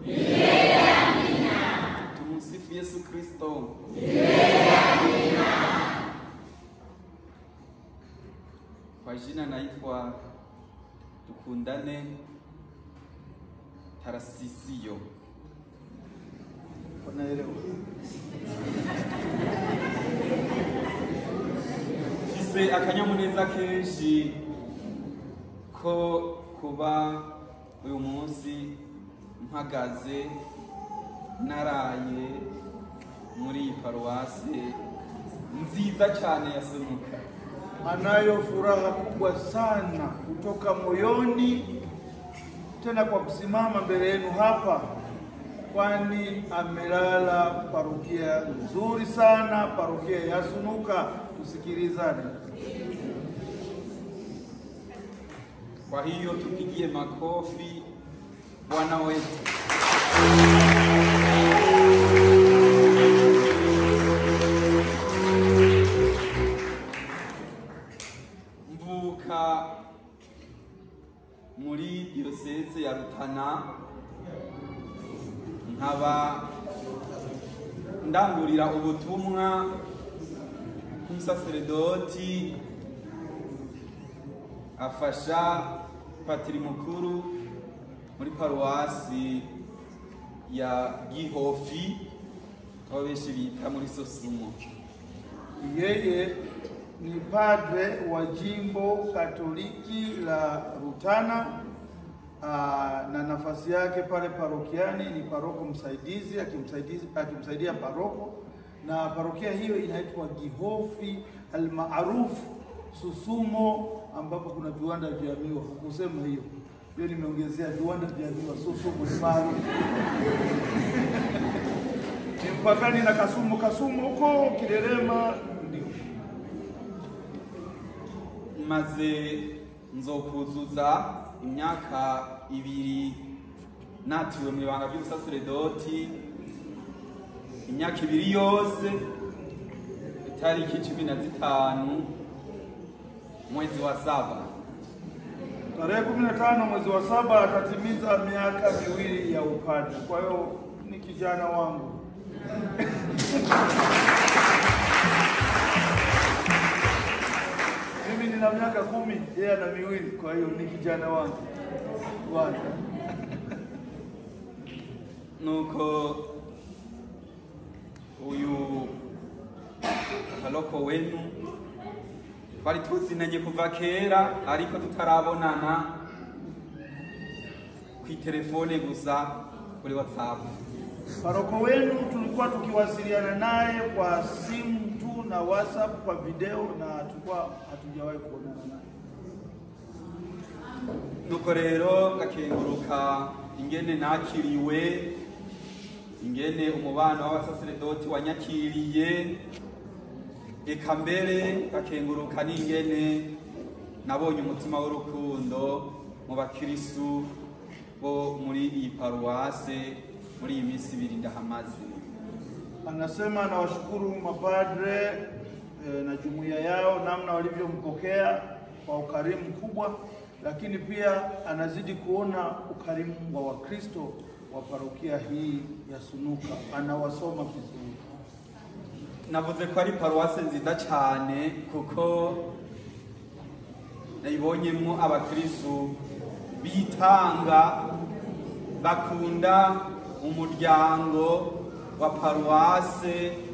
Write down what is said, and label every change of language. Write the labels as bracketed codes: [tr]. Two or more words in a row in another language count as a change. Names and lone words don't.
[sw] Tumusifu Yesu Kristo. Kwa jina naitwa Tukundane Tarasisio. Unaelewa? [rn] Fise akanyamuneza kenshi ko kuba uyu munsi mpagaze naraye muri paruwasi nziza cyane ya Semuka. [sw] Anayo furaha kubwa sana kutoka moyoni, tena kwa kusimama mbele yenu hapa, kwani amelala parokia nzuri sana, parokia ya Sunuka. Tusikilizane. Kwa hiyo tupigie makofi Bwana wetu. [rn] Mvuka muri diocese ya Rutana, nkaba ndangurira ubutumwa k'umusaseredoti afasha patiri mukuru muri paruwasi ya Gihofi, aho benshi bita muri Sosumo. [sw] Yeye ni padre wa jimbo Katoliki la Rutana, na nafasi yake pale parokiani ni paroko msaidizi, akimsaidia paroko, na parokia hiyo inaitwa Gihofi almaarufu Susumo, ambapo kuna viwanda vya miwa. Kusema hiyo nimeongezea viwanda vya miwa. Susumo ni maarufu. Ni mpakani na Kasumu huko Kirerema. Ndio [rn] maze nzokuzuza imyaka 2 natiwe mu ibanga by'ubusaseredoti, imyaka 2 yose, tariki 15 [sw] mwezi wa 7. Tarehe 15 mwezi wa 7 atatimiza miaka 2 ya upadre. Kwa hiyo ni kijana wangu. Mimi na miaka 10, yeye ana 2, kwa hiyo ni kijana wangu. Bwana. [rn] Nuko uyu kaloko wenu twari tuzinanye kuva kera ariko tutarabonana ku telefone gusa kuri WhatsApp. [sw] Paroko wenu tulikuwa tukiwasiliana naye kwa simu tu na WhatsApp kwa video, na tulikuwa hatujawahi kuonana naye. [rn] Nuko rero gakenguruka ingene nakiriwe, ingene umubano w'abasaseredoti wanyakiriye, eka mbere gakenguruka n'ingene nabonye umutima w'urukundo mu bakirisu bo muri iyi paruwase muri iyi minsi 2 ndahamaze. [sw] Anasema anawashukuru mapadre na jumuiya yao namna walivyompokea kwa ukarimu mkubwa, lakini pia anazidi kuona ukarimu wa Wakristo wa parokia hii ya Sunuka. Anawasoma vizuri. [rn] Navuze ko ari paruwase nziza cyane kuko nayibonyemo abakristo bitanga bakunda umuryango wa paruwase.